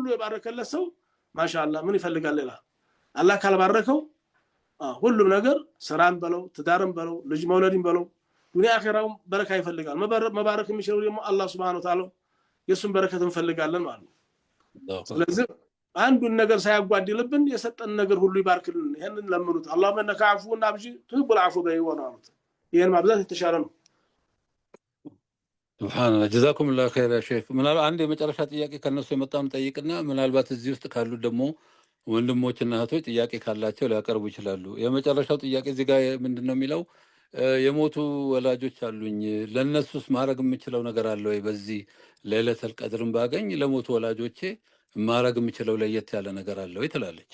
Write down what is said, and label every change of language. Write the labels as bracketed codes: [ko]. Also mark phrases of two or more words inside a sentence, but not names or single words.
[am] የባረከለት ሰው ማሻአላህ ምን ይፈልጋል ሌላ አላህ ካልባረከው ሁሉም ነገር ሰራን በለው ትዳርም በለው ልጅ መውለድም በለው ዱንያ አኺራው በረካ ይፈልጋል መባረክ የሚችለው ደግሞ አላህ [ar] سبحانه وتعالى [am] የሱን በረከት እንፈልጋለን ማለት ነው ስለዚህ አንዱን ነገር ሳያጓድልብን የሰጠን ነገር ሁሉ ይባርክልን ይሄንን ለምኑት [ar] اللهم انك عفو ابجي تحب العفو بيونات [am] ይሄን ማብዛት የተሻለ ነው [ar] سبحان الله جزاكم الله خير يا شيخ [am] ምናልባት አንድ የመጨረሻ ጥያቄ ከነሱ የመጣውን ጠይቅና ምናልባት እዚህ ውስጥ ካሉ ደግሞ ወንድሞችና እህቶች ጥያቄ ካላቸው ሊያቀርቡ ይችላሉ የመጨረሻው ጥያቄ እዚህ ጋር ምንድነው የሚለው የሞቱ ወላጆች አሉኝ ለነሱስ ማረግ የምችለው ነገር አለ ወይ በዚህ ለይለቱል ቀድርን ባገኝ ለሞቱ ወላጆቼ ማረግ የምችለው ለየት ያለ ነገር አለ ወይ ትላለች